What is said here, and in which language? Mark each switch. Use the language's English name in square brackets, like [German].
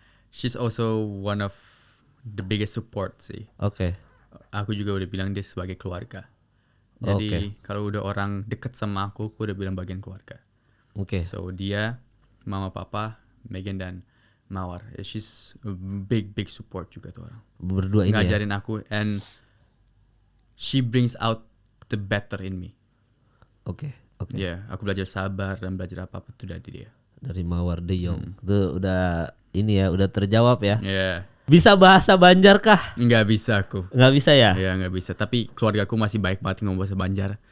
[English] She's also one of the biggest support sih. [Indonesian] Aku juga udah bilang dia sebagai keluarga. Jadi kalau udah orang deket sama aku udah bilang bagian keluarga. So dia, mama, papa, Megan dan Mawar. [English] She's a big support [Indonesian] juga tuh orang. Berdua ini ngajarin aku [English] and she brings out the better in me. [Indonesian] Ya, aku belajar sabar dan belajar apa-apa tuh dari dia. Dari Mawar De Jong. Itu udah ini ya, udah terjawab ya. Bisa bahasa Banjar kah? Nggak bisa aku. Nggak bisa ya? Iya, nggak bisa. Tapi keluarga aku masih baik banget ngomong bahasa Banjar.